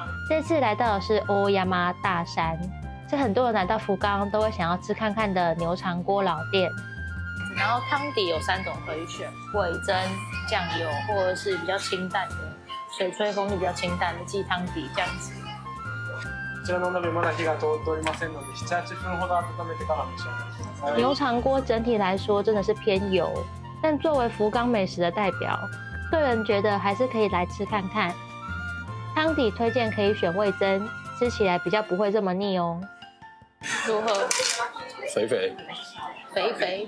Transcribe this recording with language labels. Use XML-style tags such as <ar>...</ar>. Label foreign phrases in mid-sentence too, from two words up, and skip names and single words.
<zh>这次来到的是Oyama大山。是很多人来到福冈都会想要吃看看的牛肠锅老店。然后汤底有3种可以选，味噌、酱油或者是比较清淡的水炊风味比较清淡的鸡汤底这样子。</zh> <ja>こちらのお鍋まだ火が通っておりませんので、7、8分ほど温めてから召し上がりください。</ja> <zh>牛肠锅整体来说真的是偏油，但作为福冈美食的代表，个人觉得还是可以来吃看看。汤底推荐可以选味噌，吃起来比较不会这么腻哦。如何？肥肥，肥肥</zh>